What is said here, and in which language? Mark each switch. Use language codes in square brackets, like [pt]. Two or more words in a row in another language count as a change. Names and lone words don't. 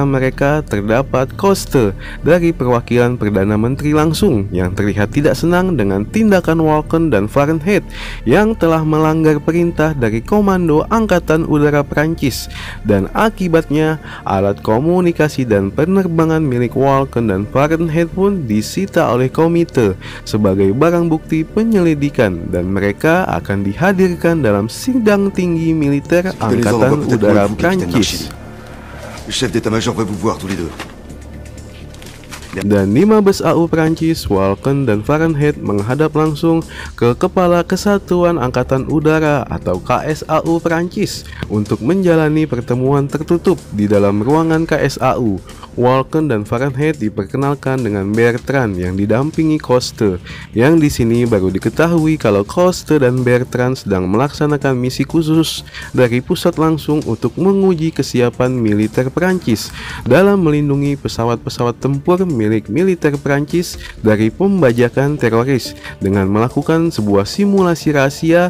[id] mereka terdapat Coste dari perwakilan Perdana Menteri langsung yang terlihat tidak senang dengan tindakan Walken dan Fahrenheit yang telah melanggar perintah dari Komando Angkatan Udara Prancis, dan akibatnya alat komunikasi dan penerbangan milik Walken dan Fahrenheit pun disita oleh komite sebagai barang bukti penyelidikan dan mereka akan dihadirkan dalam sidang tinggi militer Angkatan Udara Prancis. [fr] Le chef d'état-major va vous voir tous les deux. [id] Dan di Mabes AU Prancis, Walken dan Fahrenheit menghadap langsung ke Kepala Kesatuan Angkatan Udara atau KSAU Prancis untuk menjalani pertemuan tertutup di dalam ruangan KSAU. Walken dan Fahrenheit diperkenalkan dengan Bertrand yang didampingi Coste, yang di sini baru diketahui kalau Coste dan Bertrand sedang melaksanakan misi khusus dari pusat langsung untuk menguji kesiapan militer Prancis dalam melindungi pesawat-pesawat tempur milik militer Prancis dari pembajakan teroris dengan melakukan sebuah simulasi rahasia.